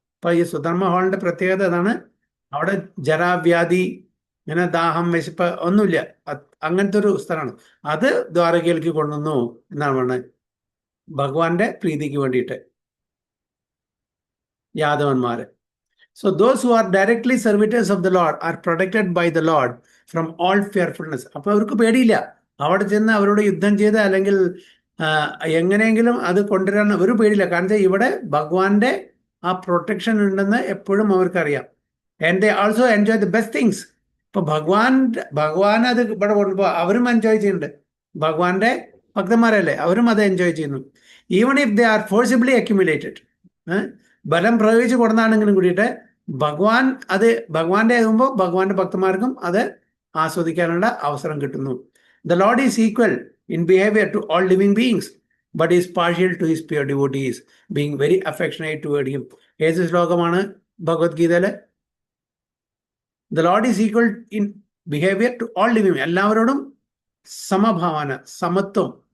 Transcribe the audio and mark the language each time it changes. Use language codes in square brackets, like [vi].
[ml] അപ്പൊ ഈ സുധർമ്മ ഹാളിന്റെ പ്രത്യേകത അതാണ്. അവിടെ ജരാവ്യാധി, ഇങ്ങനെ ദാഹം, വിശപ്പ് ഒന്നുമില്ല. അങ്ങനത്തെ ഒരു സ്ഥലമാണ്. അത് ദ്വാരകയിലേക്ക് കൊണ്ടുവന്നു എന്നാണ് പറയുന്നത്, ഭഗവാന്റെ പ്രീതിക്ക് വേണ്ടിയിട്ട് യാദവന്മാര്. [en] So those who are directly servitors of the Lord are protected by the Lord from all fearfulness. [ml] അപ്പൊ അവർക്ക് പേടിയില്ല. അവിടെ ചെന്ന് അവരോട് യുദ്ധം ചെയ്ത് അല്ലെങ്കിൽ എങ്ങനെയെങ്കിലും അത് കൊണ്ടുവരാൻ ഒരു പേടിയില്ല. കാരണം ഇവിടെ ഭഗവാന്റെ ആ പ്രൊട്ടക്ഷൻ ഉണ്ടെന്ന് എപ്പോഴും അവർക്കറിയാം. [en] And they also enjoy the best things. [ml] ഇപ്പൊ ഭഗവാൻ അത് ഇവിടെ കൊണ്ടുപോ അവരും എൻജോയ് ചെയ്യുന്നുണ്ട്. ഭഗവാന്റെ ഭക്തന്മാരല്ലേ, അവരും അത് എൻജോയ് ചെയ്യുന്നു. [en] even if they are forcibly accumulated, [ml] ബലം പ്രയോഗിച്ച് കൊടുത്താണെങ്കിലും കൂടിയിട്ട് ഭഗവാൻ അത് ഭഗവാന്റെ ആകുമ്പോൾ ഭഗവാന്റെ ഭക്തന്മാർക്കും അത് ആസ്വദിക്കാനുള്ള അവസരം കിട്ടുന്നു. [en] The Lord is equal in behavior to all living beings, but is partial to his pure devotees, being very affectionate toward him. [ml] ഏത് ശ്ലോകമാണ് ഭഗവത്ഗീതയിലെ? [en] The Lord is equal in behavior to all living, [ml] എല്ലാവരോടും സമഭാവന, സമത്വം.